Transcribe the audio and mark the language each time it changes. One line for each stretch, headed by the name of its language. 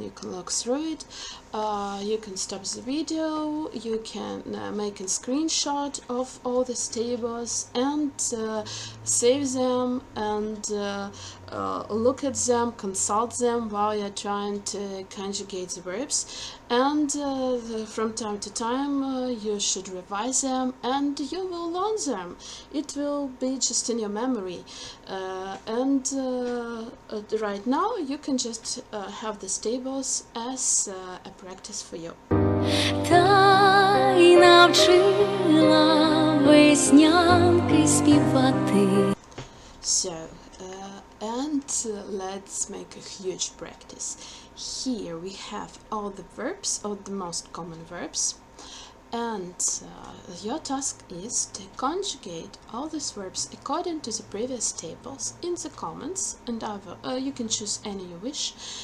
English: You can look through it. You can stop the video, you can make a screenshot of all these tables and save them and look at them, consult them while you're trying to conjugate the verbs, and from time to time you should revise them and you will learn them. It will be just in your memory, and right now you can just have these tables as a practice for you.
Ukrainian: Та й навчила веснянки співати.
English: So, and let's make a huge practice. Here we have all the verbs, all the most common verbs, and your task is to conjugate all these verbs according to the previous tables in the comments, and you can choose any you wish.